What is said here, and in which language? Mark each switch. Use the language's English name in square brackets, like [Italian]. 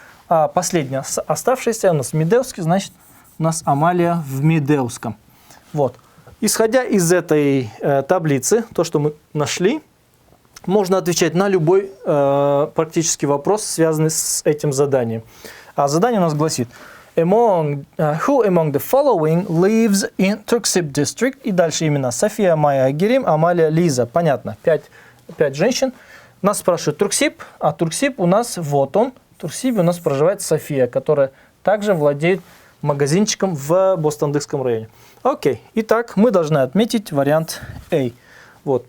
[Russian] А последняя оставшаяся у нас Медеуский, значит, у нас Амалия в Медеуском. Вот. Исходя из этой таблицы, то, что мы нашли, можно отвечать на любой практически вопрос, связанный с этим заданием. А задание у нас гласит: [English] who among the following lives in Turksib district? [Russian] И дальше имена: София, Майя, Айгерим, Амалия, Лиза. Понятно. 5 женщин. Нас спрашивают Турксиб, а Турксиб у нас вот он. В Турксибе у нас проживает София, которая также владеет магазинчиком в Бостандыкском районе. Окей. Итак, мы должны отметить вариант A. Вот.